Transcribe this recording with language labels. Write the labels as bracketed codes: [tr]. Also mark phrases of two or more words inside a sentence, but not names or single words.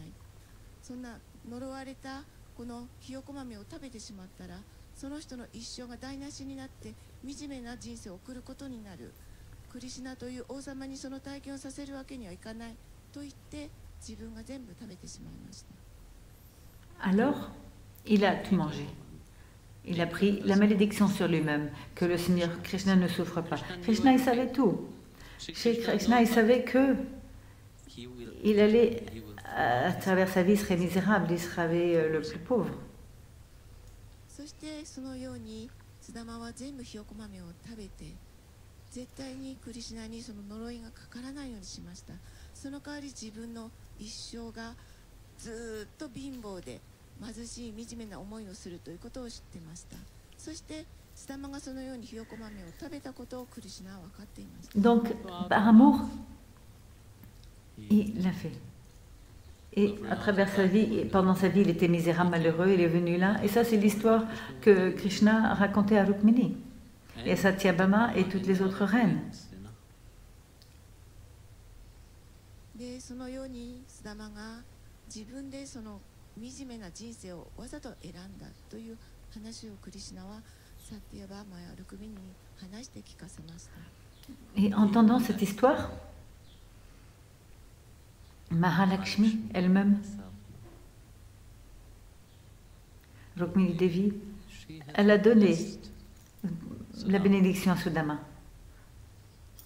[ja] そんな呪われたこのひよこ豆を食べてしまったら、その人の一生が台無しになって惨めな人生を送ることになる。クリシュナという王様にその体験をさせるわけにはいかないと言って自分が全部食べてしまいました。 [fr] Alors, il a tout mangé. Il a pris la malédiction sur lui-même, que le Seigneur Krishna ne souffre pas. Krishna, il savait tout. Chez Krishna, il savait que il allait, à travers sa vie, il serait misérable, il serait le plus pauvre. [ja] そしてそのようにスダマは全部ひよこ豆を食べて、絶対にクリシュナにその呪いがかからないようにしました。その代わり自分の一生がずっと貧乏で貧しい惨めな思いをするということを知っていました。そしてスダマがそのようにひよこ豆を食べたことをクリシュナは分かっていました。 [fr] Donc, par amour, il l'a fait. Et à travers sa vie, pendant sa vie, il était misérable, malheureux, il est venu là. Et ça, c'est l'histoire que Krishna racontait à Rukmini, et à Satyabhama et toutes les autres reines. [ja] でそのようにスダマが自分でその惨めな人生をわざと選んだという話をクリシュナはサティアバーマやルクミニに話して聞かせました。 [fr] Et entendant cette histoire, Mahalakshmi elle-même, Rukmini Devi, elle a donné la bénédiction à Sudama.